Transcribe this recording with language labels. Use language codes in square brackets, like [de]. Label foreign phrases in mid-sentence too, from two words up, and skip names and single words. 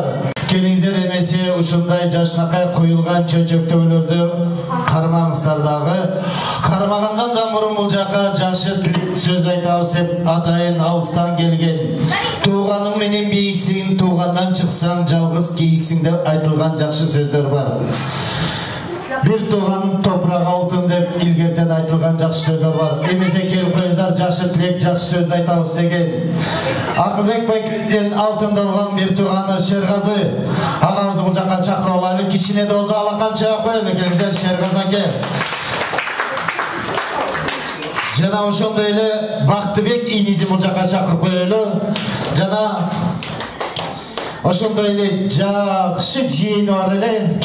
[ky] Келиңиздер эмесе ушундай жашнакай коюлган чөчөктөөлөрдү кармаңыздар дагы. Кармагандан да мурун бул жака жакшы сөз айтабыз деп атайын алыстан келген. Тууганың менен бийиксиң, туугандан чыксаң жалгыз кийиксиң деп айтылган жакшы сөздөр бар. Бир туған топрак алтын деп илгерден айтылган жақсы сөздөр бар. Эмесе келип коюңуздар, жакшы тилек, жакшы сөз айтабыз деген. Акылбек байкеден алтындалган бир туғаны Шергазы агабызды бул жакка чакырып алайлы. Кичине да болсо алакан чыгып коелу. Келиңиздер, Шергазы аке. Жана ошондой эле Бактыбек иниси бул жакка чакырып коелу. Жана ошондой эле жакшы жыйыны бар эле.